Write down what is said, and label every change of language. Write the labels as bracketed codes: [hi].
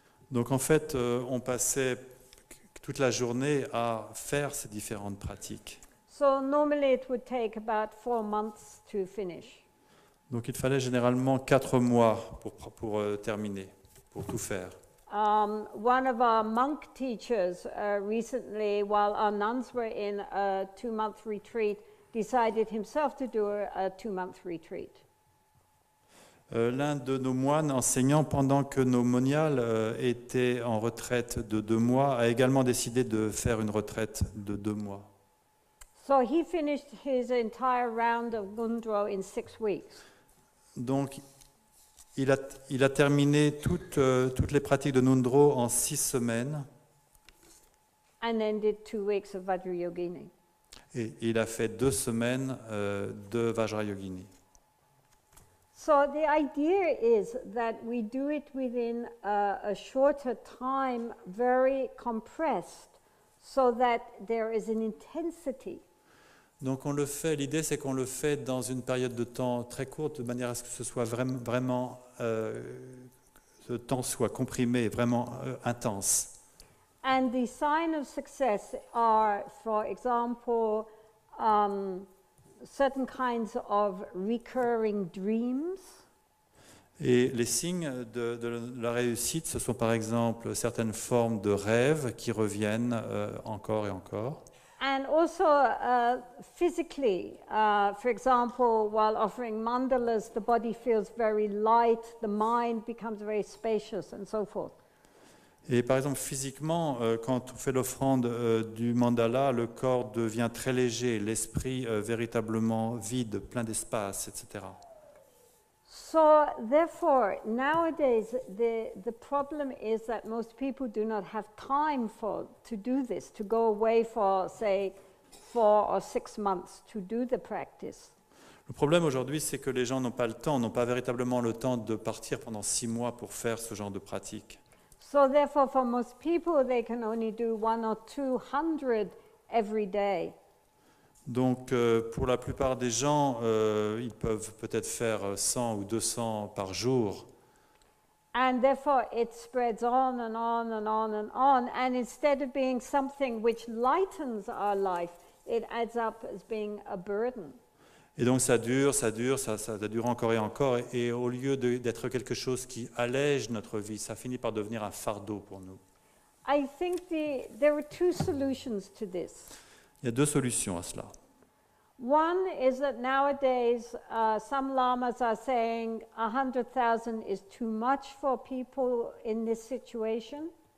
[fr] Donc, en fait, on passait toute la journée à faire ces différentes pratiques. [en] So normally it would take about 4 months to finish. [fr] Donc, il fallait généralement 4 mois pour terminer, pour tout faire. [en] One of our monk teachers recently, while our nuns were in a 2-month retreat, decided himself to do a 2-month retreat. [fr] L'un de nos moines enseignants, pendant que nos moniales étaient en retraite de 2 mois, a également décidé de faire une retraite de 2 mois. [en] So he finished his entire round of Ngondro in 6 weeks. [fr] Donc, il a terminé toutes les pratiques de Ngondro en 6 semaines. [en] And then did 2 weeks of Vajrayogini. [fr] Et il a fait 2 semaines de Vajrayogini. [en] So the idea is that we do it within a shorter time, very compressed, so that there is an intensity. [fr] Donc on le fait, l'idée c'est qu'on le fait dans une période de temps très courte, de manière à ce que ce soit vraiment ce temps soit comprimé, vraiment intense. [en] And the sign of success are, for example, certain kinds of recurring dreams. [fr] Et les signes de la réussite, ce sont par exemple certaines formes de rêves qui reviennent encore et encore. [en] And also physically, for example, while offering mandalas, the body feels very light, the mind becomes very spacious, and so forth. [fr] Et par exemple, physiquement, quand on fait l'offrande du mandala, le corps devient très léger, l'esprit véritablement vide, plein d'espace, etc. [en] So, therefore, nowadays the problem is that most people do not have time to do this, to go away for, say, 4 or 6 months to do the practice. [fr] Le problème aujourd'hui, c'est que les gens n'ont pas le temps, n'ont pas véritablement le temps de partir pendant 6 mois pour faire ce genre de pratique. [en] So, therefore, for most people, they can only do 1 or 200 every day. [fr] Donc, pour la plupart des gens, ils peuvent peut-être faire 100 ou 200 par jour. [en] And therefore, it spreads on and on and on and on. And instead of being something which lightens our life, it adds up as being a burden. [fr] Et donc, ça dure encore et encore. Et au lieu d'être quelque chose qui allège notre vie, ça finit par devenir un fardeau pour nous. [en] I think there are 2 solutions to this. [fr] Il y a 2 solutions à cela. [en] One is that nowadays some lamas are saying 100,000 is too much for people in this situation.